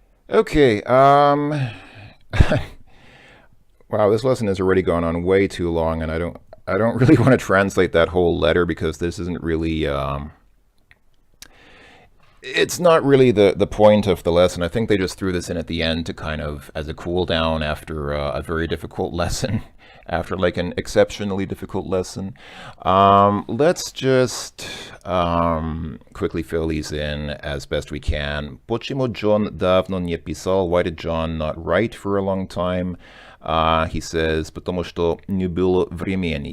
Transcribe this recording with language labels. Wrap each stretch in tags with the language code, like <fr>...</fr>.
<en>Okay, wow, this lesson has already gone on way too long, and I don't really want to translate that whole letter, because this isn't really it's not really the point of the lesson. I think they just threw this in at the end to kind of as a cool down after a very difficult lesson, after like an exceptionally difficult lesson. Let's just quickly fill these in as best we can.</en> <ru>Почему John давно не писал?</ru> <en>Why did John not write for a long time? He says,</en> <ru>потому что не было времени.</ru>